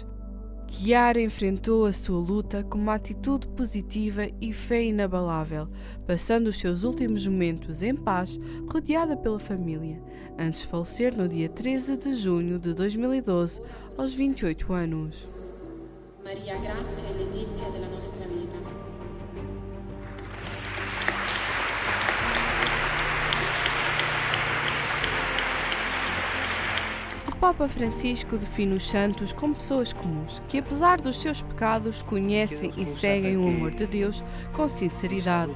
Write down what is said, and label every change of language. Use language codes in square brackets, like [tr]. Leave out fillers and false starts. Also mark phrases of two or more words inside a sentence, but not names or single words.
[pt] Chiara enfrentou a sua luta com uma atitude positiva e fé inabalável, passando os seus últimos momentos em paz, rodeada pela família, antes de falecer no dia 13 de junho de 2012, aos 28 anos. [it] Maria, grazia e letizia della nostra vita. [pt] O Papa Francisco define os santos como pessoas comuns, que apesar dos seus pecados, conhecem e seguem o amor de Deus com sinceridade.